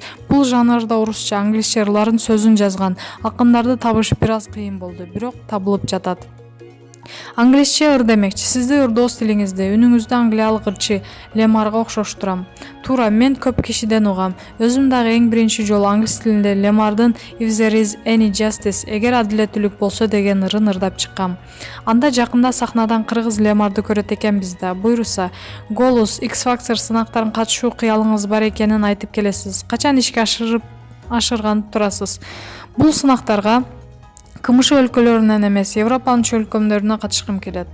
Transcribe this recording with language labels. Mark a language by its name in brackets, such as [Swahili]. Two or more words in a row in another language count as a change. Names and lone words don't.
[Kyrgyz] Бул жанрда орусча, англисче ырларын сөзүн жазган акындарды табыш бир аз кыйын болду, бирок табылып жатат. Англисче ыр демекчи, сизди ырдоо стилиңизди, үнүңүздү англиялык ырчы Лемарга окшоштурам. Туура, мен көп кишиден угам. Өзүм дагы эң биринчи жолу англис тилинде Лемардын If there is any justice, эгер адилеттүүлүк болсо деген ырын ырдап чыккам. Анда жакында сахнадан кыргыз Лемарды көрөт экенбиз да. Буйруса, Голос, X Factor сынактарын катышуу кыялыңыз бар экенин айтып келесиз. Качан ишке ашырган турасыз? Бул сынактарга КМШ өлкөлөрүнөн эмес, Европанын чөлкөмдөрүнө катышкым келет.